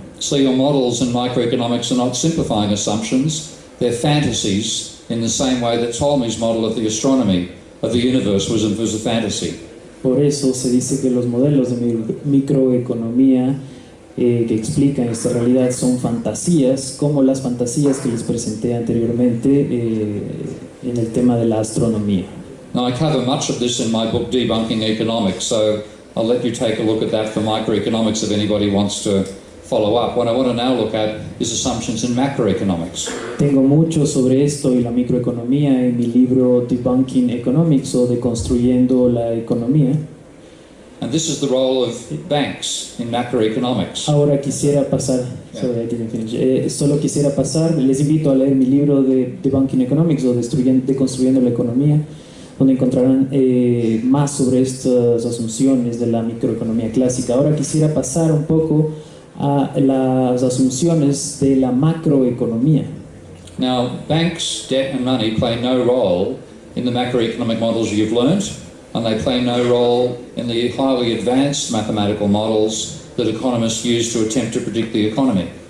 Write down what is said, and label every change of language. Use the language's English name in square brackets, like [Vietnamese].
[English] So your models in microeconomics are not simplifying assumptions, they're fantasies in the same way that Ptolemy's model of the astronomy of the universe was a fantasy. [Spanish] Por eso se dice que los modelos de microeconomía que explican esta realidad son fantasías, como las fantasías que les presenté anteriormente en el tema de la astronomía. [English] Now I cover much of this in my book Debunking Economics, so I'll let you take a look at that for microeconomics if anybody wants to follow up. What I want to now look at is assumptions in macroeconomics. [Spanish] Tengo mucho sobre esto y la microeconomía en mi libro Debunking Economics o Deconstruyendo la Economía. [English] And this is the role of banks in macroeconomics. [Spanish] Ahora quisiera pasar, solo quisiera pasar, les invito a leer mi libro de Debunking Economics o Deconstruyendo la Economía, donde encontrarán más sobre estas asunciones de la microeconomía clásica. Ahora quisiera pasar un poco a las asunciones de la macroeconomía. [English] Now, banks, debt and money play no role in the macroeconomic models you've learnt, and they play no role in the highly advanced mathematical models that economists use to attempt to predict the economy.